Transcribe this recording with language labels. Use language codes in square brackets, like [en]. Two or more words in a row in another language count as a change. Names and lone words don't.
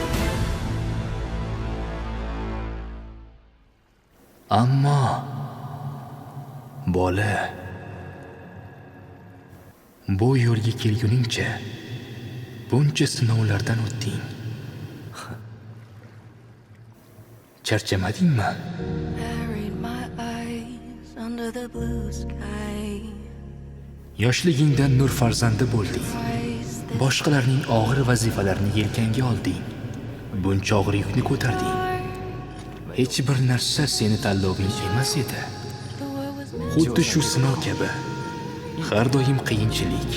[uz] Ammo bola, bu yo'lga kelguningcha buncha sinovlardan o'tding. Charchamadingmi? [en] Buried my eyes under the blue sky. [uz] Yoshligingdan nur farzandi bo'lding. Boshqalarning og'ir vazifalarini yelkangga olding. Buncha og'ir yukni ko'tarding. Hech bir narsa seni tanloving emas edi. Xuddi shu sinov kabi. Har doim qiyinchilik.